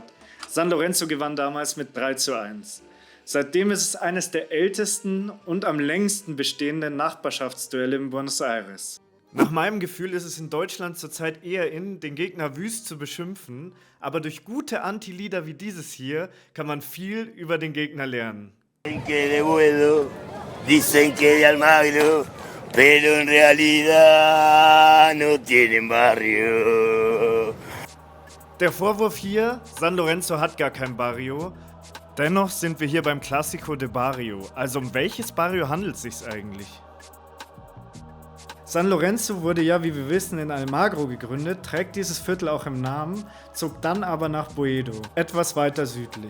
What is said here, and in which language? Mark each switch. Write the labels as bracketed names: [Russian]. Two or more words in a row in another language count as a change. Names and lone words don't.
[German] San Lorenzo gewann damals mit 3:1. Seitdem ist es eines der ältesten und am längsten bestehenden Nachbarschaftsduelle in Buenos Aires. Nach meinem Gefühl ist es in Deutschland zurzeit eher in, den Gegner wüst zu beschimpfen, aber durch gute Anti-Lieder wie dieses hier kann man viel über den Gegner lernen. [Spanish] Dicen que de Almagro, pero en realidad no tienen barrio. [German] Der Vorwurf hier, San Lorenzo hat gar kein Barrio. Dennoch sind wir hier beim [Spanish] Clásico de Barrio. [German] Also um welches Barrio handelt es sich eigentlich? San Lorenzo wurde ja, wie wir wissen, in Almagro gegründet, trägt dieses Viertel auch im Namen, zog dann aber nach Boedo, etwas weiter südlich.